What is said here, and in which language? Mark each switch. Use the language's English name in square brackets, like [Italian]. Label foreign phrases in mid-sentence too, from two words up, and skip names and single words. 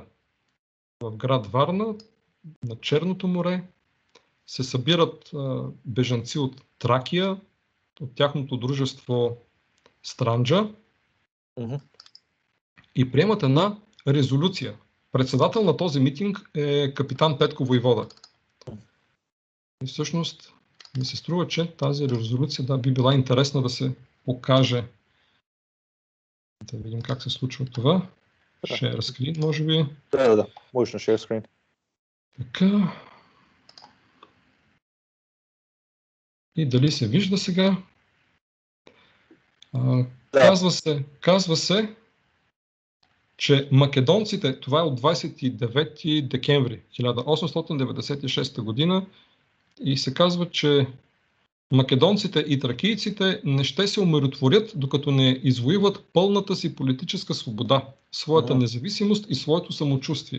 [Bulgarian] В град Варна, на Черното море, се събират бежанци от Тракия, от тяхното дружество Странджа и приемат една резолюция. Председател на този митинг е капитан Петко Войвода. И всъщност ми се струва, че тази резолюция би била интересна да се покаже. Да видим как се случва това. [English] Share screen, [Bulgarian] може би. Да. Можеш на [English] share screen. [Bulgarian] Така. И дали се вижда сега? Казва се, че македонците, това е от 29 декември 1896 година, и се казва, че македонците и тракийците не ще се умиротворят, докато не извоюват пълната си политическа свобода, своята независимост и своето самочувствие.